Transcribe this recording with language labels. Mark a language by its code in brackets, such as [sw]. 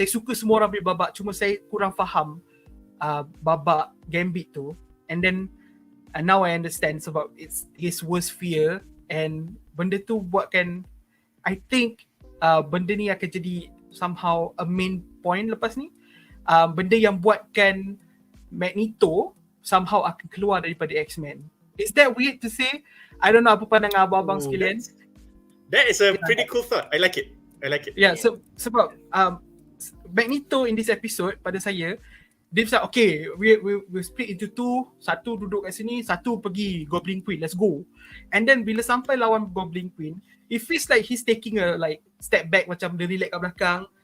[ms] Saya suka semua orang punya babak, cuma saya kurang faham babak Gambit tu. [en] And then now I understand sebab it's his worst fear, and benda tu buatkan, I think benda ni akan jadi somehow a main point lepas ni. [ms] Benda yang buatkan Magneto somehow akan keluar daripada X-Men. [en] Is that weird to say? I don't know, apa pandangan abang-abang sekalian? That is a pretty cool thought. I like it. Yeah, sebab Magneto in this episode pada saya, dia cakap, okay, we split into two. [ms] Satu duduk kat sini, satu pergi Goblin Queen, let's go. [en] And then bila sampai lawan Goblin Queen, it feels like he's taking a like step back, macam dia relax kat belakang.